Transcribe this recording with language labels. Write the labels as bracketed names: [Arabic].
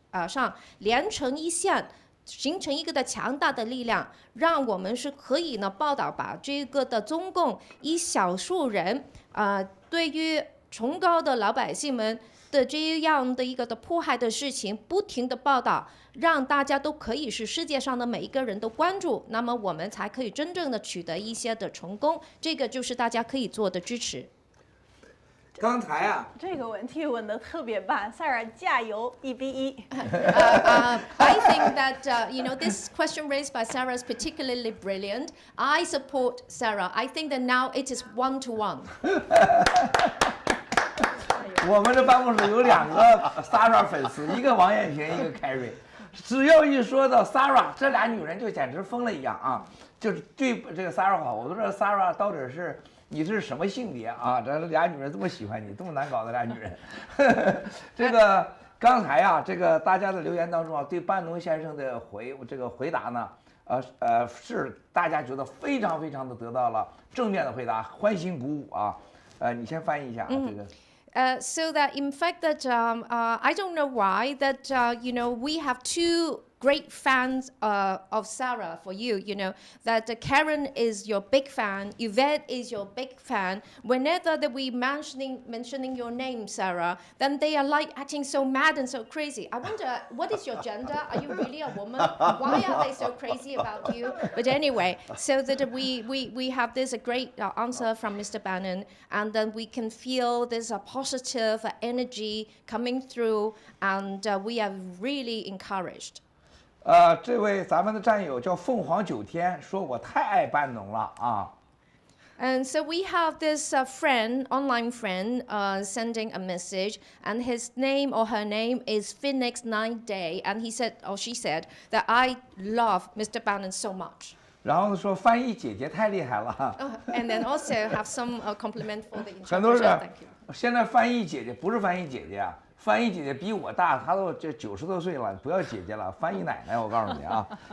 [Chinese] 上连成一线，形成一个的强大的力量，让我们是可以呢报道把这个的中共一少数人对于崇高的老百姓们的这样的一个的迫害的事情不停的报道，让大家都可以是世界上的每一个人都关注，那么我们才可以真正的取得一些的成功，这个就是大家可以做的支持。刚才这个问题问得特别棒 ，Sarah 加油，1-1。 [English] I think that this question raised by Sarah is particularly brilliant. I support Sarah. I think that now it is 1-1. [Chinese] 我们的办公室有2个 Sarah 粉丝，一个王艳萍，一个 Carrie。只要一说到 Sarah， 这俩女人就简直疯了一样就是对这个 Sarah 好。我都知道 Sarah 到底是你是什么性别这俩女人这么喜欢你，这么难搞的俩女人。这个刚才这个大家的留言当中对班农先生的回答呢，是大家觉得非常非常的得到了正面的回答，欢欣鼓舞你先翻译一下这个。 [English] So that in fact that I don't know why that we have two great fans of Sarah for you. That Karen is your big fan, Yvette is your big fan. Whenever that we mentioning your name, Sarah, then they are like acting so mad and so crazy. I wonder, what is your gender? Are you really a woman? Why are they so crazy about you? But anyway, so that we have this great answer from Mr. Bannon, and then we can feel this positive energy coming through, and we are really encouraged. [Chinese] 这位咱们的战友叫凤凰9天，说我太爱班农了 [English] And so we have this friend, online friend, sending a message, and his name or her name is Phoenix 9 Day, and he said or she said that I love Mr. Bannon so much. [Chinese] 然后说翻译姐姐太厉害了。 [English] And then also have some compliment for the [Chinese] 很多 [English] interpreter. [Chinese] 人 [English] Thank you. [Chinese] 现在翻译姐姐不是翻译姐姐啊，翻译姐姐比我大，她都这90多岁了，不要姐姐了，翻译奶奶，我告诉你啊。